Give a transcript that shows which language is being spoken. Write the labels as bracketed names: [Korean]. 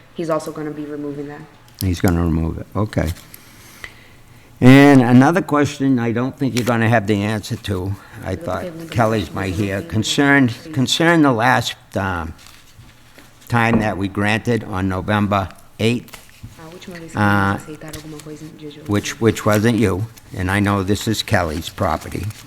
[English] He's also gonna be removing that. He's going to remove it, okay. And another question I don't think you're going to have the answer to, I thought Kelly's might hear, concern the last time that we granted on November 8th, [Portuguese] A última vez que eles aceitaram alguma coisa no dia de hoje. [English] which wasn't you, and I know this is Kelly's property.